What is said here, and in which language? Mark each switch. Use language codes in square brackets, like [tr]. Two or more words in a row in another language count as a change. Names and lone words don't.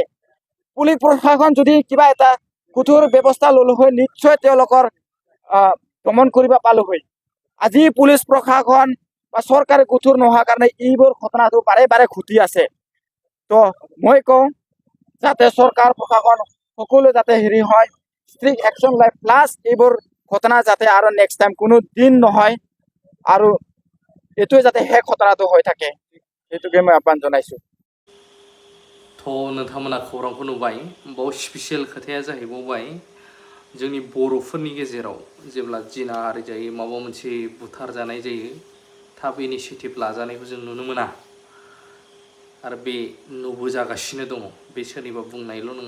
[as] পুলিচ প্ৰশাসন যদি কিবা এটা কঠোৰ ব্যৱস্থা ল'লো হয়, নিশ্চয় তেওঁলোকৰ দমন কৰিব পালো হয় আজি পুলিচ প্ৰশাসন বা চৰকাৰে কঠোৰ নোহোৱাৰ কাৰণে এইবোৰ ঘটনাটো বাৰে বাৰে ঘটি আছে তো মই কওঁ যাতে চৰকাৰ প্ৰশাসন সকলো যাতে হেৰি হয় [en] strict action [as] লয় প্লাছ এইবোৰ ঘটনা যাতে আৰু [en] next time [as] কোনো দিন নহয় আৰু এইটোৱে যাতে শেষ ঘটনাটো হৈ থাকে সেইটোকে মই আহ্বান জনাইছোঁ [brx] थ' नोंथांमोना खौरांखौ नुबाय बाव स्पेसियेल खोथाया जाहैबावबाय जोंनि बर'फोरनि गेजेराव जेब्ला जिनाहारि जायो माबा मोनसे बुथार जानाय जायो थाब इनिसियेटिभ लाजानायखौ जों नुनो मोना आरो बे नुबोजागासिनो दङ बे सोरनिबा बुंनायल' नङा